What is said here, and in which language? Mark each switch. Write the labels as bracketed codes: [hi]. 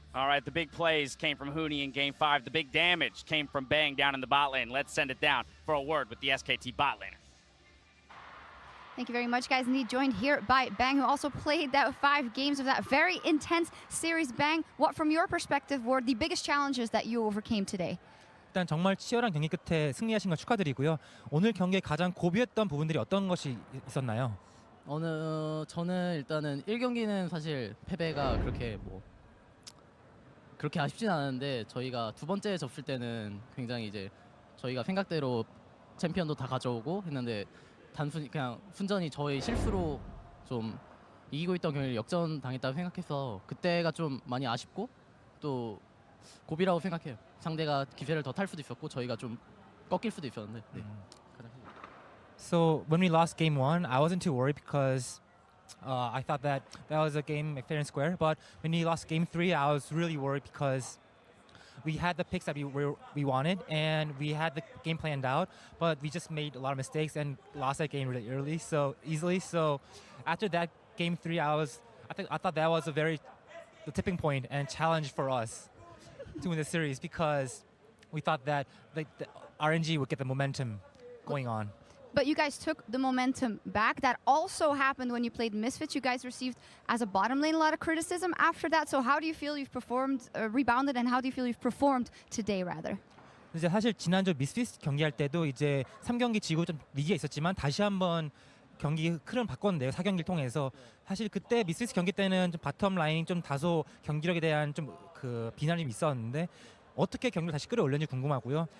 [en] All right, the big plays came from Huni in Game 5. The big damage came from Bang down in the bot lane. Let's send it down for a word with the SKT bot laner. Thank you very much, guys. Indeed, joined here by Bang, who also played that 5 games of that very intense series. Bang, what from your perspective were the biggest challenges that you overcame today? [ko] 일단 정말 치열한 경기 끝에 승리하신 거 축하드리고요. 오늘 경기에 가장 고비였던 부분들이 어떤 것이 있었나요? 저는 일단은 1경기는 사실 패배가 그렇게 아쉽진 않은데 저희가 두 번째 접을 때는 굉장히 이제 저희가 생각대로 챔피언도 다 가져오고 했는데 단순히 그냥 순전히 저희 실수로 좀 이기고 있던 경기를 역전 당했다고 생각해서 그때가 좀 많이 아쉽고 또 고비라고 생각해요. 상대가 기세를 더 탈 수도 있었고 저희가 좀 꺾일 수도 있었는데. 네. [en] So when we lost game 1, I wasn't too worried because I thought that was a game fair and square. But when we lost game 3, I was really worried because we had the picks that we wanted and we had the game planned out, but we just made a lot of mistakes and lost that game really easily. So after that game 3, I thought that was the tipping point and challenge for us to win the series because we thought that the RNG would get the momentum going on. But you guys took the momentum back. That also happened when you played Misfits. You guys received, as a bottom lane, a lot of criticism after that. So how do you feel you've performed, rebounded, and how do you feel you've performed today, rather? [ko] 이제 사실 지난주 미스피스 경기할 때도 이제 3경기 지고 좀 위기가 있었지만 다시 한번 경기 흐름 바꿨는데요. 4경기를 통해서 사실 그때 미스피스 경기 때는 좀 바텀 라인 좀 다소 경기력에 대한 좀 비난이 있었는데 어떻게 경기를 다시 끌어올렸는지 궁금하고요.